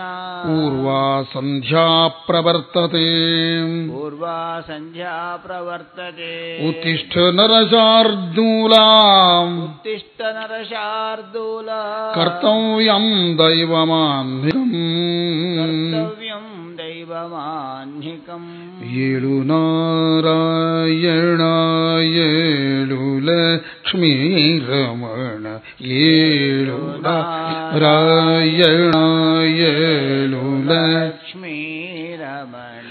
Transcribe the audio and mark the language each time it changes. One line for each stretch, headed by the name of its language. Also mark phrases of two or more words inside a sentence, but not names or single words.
Sanskrit: ಪೂರ್ವಾ ಸಂಧ್ಯಾ ಪ್ರವರ್ತತೆ ಪೂರ್ವಾ ಸಂಧ್ಯಾ ಪ್ರವರ್ತತೆ ಉತ್ತಿಷ್ಠ ನರಶಾರ್ದೂಲ ಉತ್ತಿಷ್ಠ ನರಶಾರ್ದೂಲ ಕರ್ತವ್ಯಂ ದೈವಮಾಹ್ನಿಕಂ ಕರ್ತವ್ಯಂ ದೈವಮಾಹ್ನಿಕಂ
Kannada: ಏಳು ನಾರಾಯಣ ಏಳು ಲಕ್ಷ್ಮೀ ರಮಣ ಏಳು ನಾರಾಯಣ ಏಳು ಲಕ್ಷ್ಮೀ ರಮಣ